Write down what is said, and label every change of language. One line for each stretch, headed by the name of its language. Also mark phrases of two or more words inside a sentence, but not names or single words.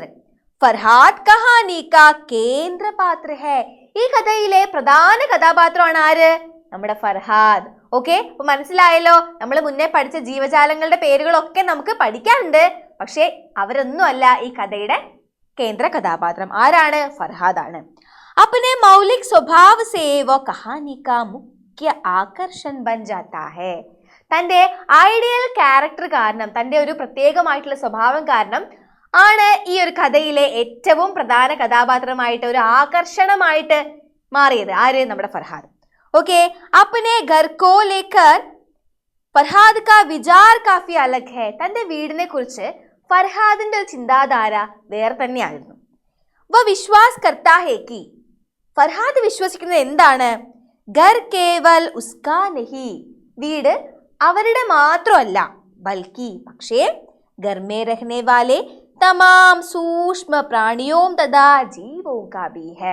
Hindi: फ़रहाद कहानी का केंद्र पात्र है.
Malayalam: ഈ കഥയിലെ പ്രധാന കഥാപാത്രമാണ് ആര്? നമ്മുടെ ഫർഹാദ്. ഓക്കെ, അപ്പൊ മനസ്സിലായല്ലോ. നമ്മൾ മുന്നേ പഠിച്ച ജീവജാലങ്ങളുടെ പേരുകളൊക്കെ നമുക്ക് പഠിക്കാനുണ്ട്. പക്ഷെ അവരൊന്നും അല്ല ഈ കഥയുടെ കേന്ദ്ര കഥാപാത്രം. ആരാണ്? ഫർഹാദ് ആണ്.
Hindi: अपने मौलिक स्वभाव से वो कहानी का मुख्य आकर्षण बन जाता है.
Malayalam: തന്റെ
English: ideal character
Malayalam: കാരണം, തന്റെ ഒരു പ്രത്യേകമായിട്ടുള്ള സ്വഭാവം കാരണം ആണ് ഈ ഒരു കഥയിലെ ഏറ്റവും പ്രധാന കഥാപാത്രമായിട്ട് ഒരു ആകർഷണമായിട്ട് മാറിയത്. ആര്? നമ്മുടെ ഫർഹാദ്. ഓക്കെ,
Hindi: अपने घर को लेकर फ़रहाद का विचार काफ़ी अलग है.
Malayalam: തന്റെ വീടിനെ കുറിച്ച് ഫർഹാദിന്റെ ഒരു ചിന്താധാര വേറെ തന്നെയായിരുന്നു.
Hindi: वह विश्वास करता है कि.
Malayalam: ഫർഹാദ് വിശ്വസിക്കുന്നത് എന്താണ്?
Hindi: घर केवल उसका नहीं.
Malayalam: വീട് അവരുടെ മാത്രമല്ല,
Hindi: ബൽക്കി പക്ഷേ घर में रहने वाले तमाम सूक्ष्म प्राणियों तथा जीवों का भी है.